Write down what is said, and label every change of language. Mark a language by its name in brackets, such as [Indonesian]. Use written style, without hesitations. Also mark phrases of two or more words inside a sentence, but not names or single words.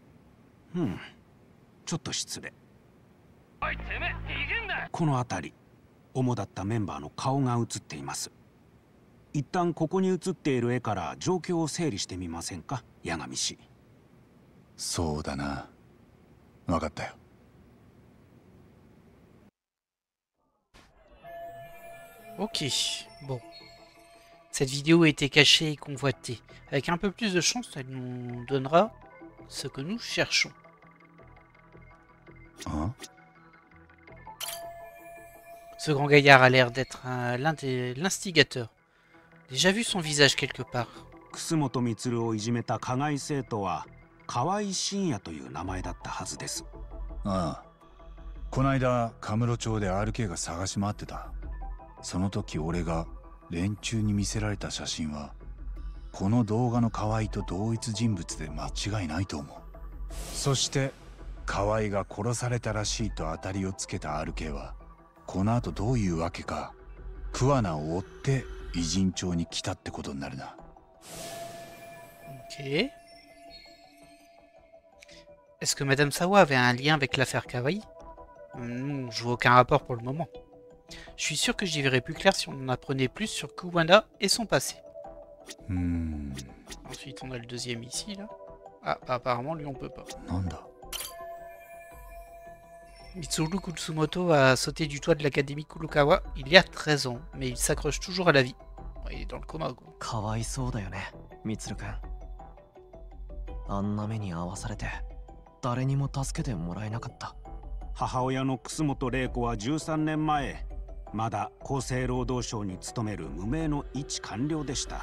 [Japanese] ちょっと失礼。おいてめえ逃げんな。この辺り主だったメンバーの顔が映っています。一旦ここに映っている絵から状況を整理してみませんか八神氏。そうだな。わかったよ。 [French] Ok, bon. Cette vidéo a été cachée et convoitée. Avec un peu plus de chance, elle nous donnera ce que nous cherchons. Hein? Ce grand gaillard a l'air d'être l'instigateur. Déjà vu son visage quelque part. [Japanese] 楠本充をいじめた加害生徒は河合信也という名前だったはずです。ああ。こないだカムロ町で RK が探し回ってた。その時俺が連中に見せられた写真はこの動画の河合と同一人物で間違いないと思う。そして河合が殺されたらしいと当たりをつけた RK はこの後どういうわけか桑名を追って偉人町に来たってことになるな。 [French] Ok. Est-ce que Madame Sawa avait un lien avec l'affaire Kawaii? Non, je vois aucun rapport pour le moment. Je suis sûr que j'y verrais plus clair si on en apprenait plus sur Kuwana et son passé. Ensuite, on a le deuxième ici, là. Ah, apparemment, lui, on peut pas. [Japanese] なんだ [French] Mitsuru Kutsumoto a sauté du toit de l'académie Kurokawa il y a 13 ans, mais il s'accroche toujours à la vie. Ouais, il est dans le coma, quoi. [Japanese] かわいそうだよね、みつるくん。あんな目に遭わされて、誰にも助けてもらえなかった。母親の楠本玲子は13年前、まだ厚生労働省に勤める無名の一官僚でした。